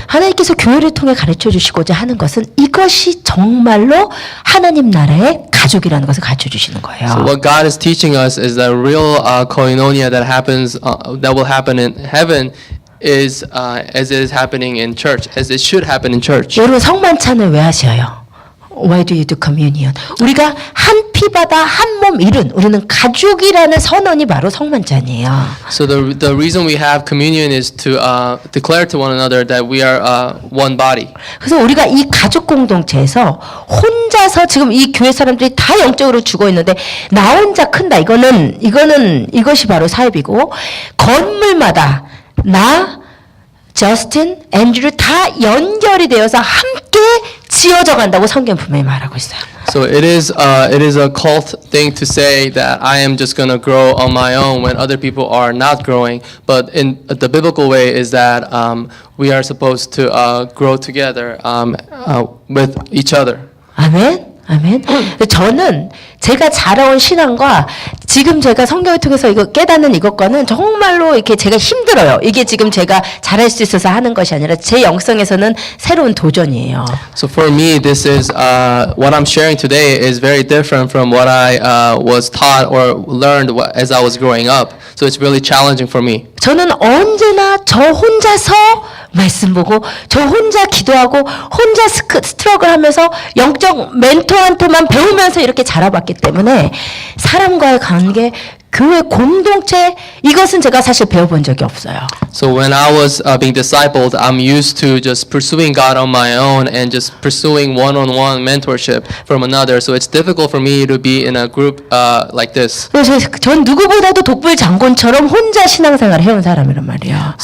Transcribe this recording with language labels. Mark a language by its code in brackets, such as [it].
[ko] 하나님께서 교회를 통해 가르쳐 주시고자 하는 것은 이것이 정말로 하나님 나라의 가족이라는 것을 가르쳐 주시는 거예요. [en] So what God is teaching us is that real koinonia that happens, that will happen in heaven, is as it is happening in church, as it should happen in church. [ko] 여러분 성만찬을 왜 하셔요? [en] Why do you do communion? [ko] 우리가 한 피바다 한 몸 일은 우리는 가족이라는 선언이 바로 성만찬이에요. [en] So the reason we have communion is to declare to one another that we are one body. [ko] 그래서 우리가 이 가족 공동체에서 혼자서 지금 이 교회 사람들이 다 영적으로 죽어 있는데 나 혼자 큰다. 이것이 바로 사입이고 건물마다 나, 저스틴, 앤드류 다 연결이 되어서 함께 지어져 간다고 성경 분명히 말하고 있어요. [en] So it is a cult thing to say that I am just going to grow on my own when other people are not growing. But in the biblical way is that we are supposed to grow together with each other. [ko] 아멘. 아멘. 저는 제가 자라온 신앙과 지금 제가 성경을 통해서 이거 깨닫는 이것과는 정말로 이렇게 제가 힘들어요. 이게 지금 제가 잘할 수 있어서 하는 것이 아니라 제 영성에서는 새로운 도전이에요. [en] So for me, this is what I'm sharing today is very different from what I was taught or learned as I was growing up. So it's really challenging for me. [ko] 저는 언제나 저 혼자서 말씀 보고 저 혼자 기도하고 혼자 스트럭을 하면서 영적 멘토한테만 배우면서 이렇게 자라봤기 때문에 사람과의 관계, 교회 공동체 이것은 제가 사실 배워본 적이 없어요. [en] So when I was being discipled, I'm used to just pursuing God on my own and just pursuing one-on-one mentorship from another. So it's difficult for me to be in a group like this. [ko] 그래서 전 누구보다도 독불 장군처럼 혼자 신앙생활을 해온 사람이란 말이에요.